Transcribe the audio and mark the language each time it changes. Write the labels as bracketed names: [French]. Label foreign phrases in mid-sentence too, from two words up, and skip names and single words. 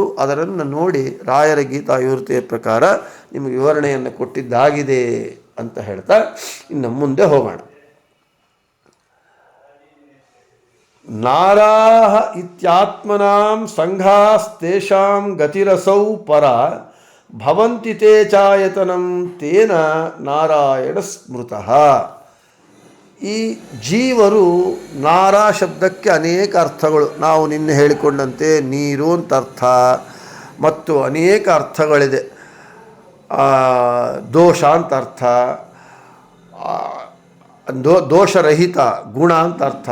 [Kannada] ಅದನ್ನು ನೋಡಿ ರಾಯರ ಗೀತಾಯುರ್ತೆಯ ಪ್ರಕಾರ ನಿಮಗೆ ವಿವರಣೆಯನ್ನು ಕೊಟ್ಟಿದ್ದಾಗಿದೆ ಅಂತ ಹೇಳ್ತಾ ಇನ್ನು ಮುಂದೆ ಹೋಗೋಣ. [Sanskrit] ನಾರಾಹ ಇತ್ಯಾತ್ಮನಾಂ ಸಂಘಾಸ್ತೇಷಾಂ ಗತಿರಸೌ ಪರ ಭವಂತಿ ತೇ ಚಾಯತನಂ ತೇನ ನಾರಾಯಣ ಸ್ಮೃತಃ. [Kannada] ಈ ಜೀವರು, ನಾರಾ ಶಬ್ದಕ್ಕೆ ಅನೇಕ ಅರ್ಥಗಳು, ನಾವು ನಿನ್ನೆ ಹೇಳಿಕೊಂಡಂತೆ ನೀರು ಅಂತ ಅರ್ಥ ಮತ್ತು ಅನೇಕ ಅರ್ಥಗಳಿದೆ. ದೋಷ ಅಂತ ಅರ್ಥ, ದೋಷರಹಿತ ಗುಣ ಅಂತ ಅರ್ಥ.